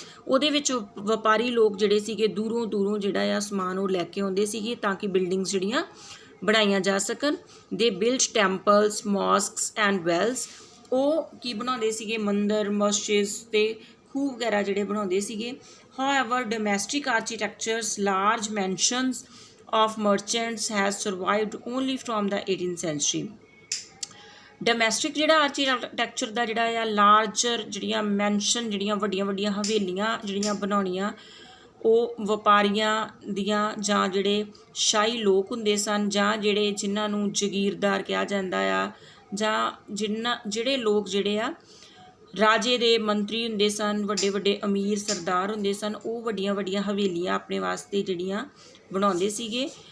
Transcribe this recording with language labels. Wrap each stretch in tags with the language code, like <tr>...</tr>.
<pa>ਉਹਦੇ ਵਿੱਚ ਵਪਾਰੀ ਲੋਕ ਜਿਹੜੇ ਸੀਗੇ ਦੂਰੋਂ ਜਿਹੜਾ ਆ ਸਮਾਨ ਉਹ ਲੈ ਕੇ ਆਉਂਦੇ ਸੀਗੇ ਤਾਂ ਕਿ ਬਿਲਡਿੰਗਸ ਜਿਹੜੀਆਂ ਬਣਾਈਆਂ ਜਾ ਸਕਣ।</pa> <en>They build temples, mosques and wells.</en> <pa>ਉਹ ਕੀ ਬਣਾਉਂਦੇ ਸੀਗੇ? ਮੰਦਰ, ਮਸਜਿਦਸ ਅਤੇ ਖੂਹ ਵਗੈਰਾ ਜਿਹੜੇ ਬਣਾਉਂਦੇ ਸੀਗੇ।</pa> <en>However domestic architectures, large mansions of merchants has survived only from the 18th century।</en> <pa>Domestic ਜਿਹੜਾ ਆਰਕੀਟੈਕਚਰ ਦਾ ਜਿਹੜਾ ਆ ਲਾਰਜਰ ਜਿਹੜੀਆਂ ਮੈਨਸ਼ਨ, ਜਿਹੜੀਆਂ ਵੱਡੀਆਂ ਹਵੇਲੀਆਂ ਜਿਹੜੀਆਂ ਬਣਾਉਣੀਆਂ ਉਹ ਵਪਾਰੀਆਂ ਦੀਆਂ ਜਾਂ ਜਿਹੜੇ ਸ਼ਾਹੀ ਲੋਕ ਹੁੰਦੇ ਸਨ ਜਾਂ ਜਿਨ੍ਹਾਂ ਨੂੰ ਜਗੀਰਦਾਰ ਕਿਹਾ ਜਾਂਦਾ ਆ ਜਾਂ ਜਿਹੜੇ ਲੋਕ ਜਿਹੜੇ ਆ ਰਾਜੇ ਦੇ ਮੰਤਰੀ ਹੁੰਦੇ ਸਨ, ਵੱਡੇ ਅਮੀਰ ਸਰਦਾਰ ਹੁੰਦੇ ਸਨ, ਉਹ ਵੱਡੀਆਂ ਹਵੇਲੀਆਂ ਆਪਣੇ ਵਾਸਤੇ ਜਿਹੜੀਆਂ ਬਣਾਉਂਦੇ ਸੀਗੇ।</pa>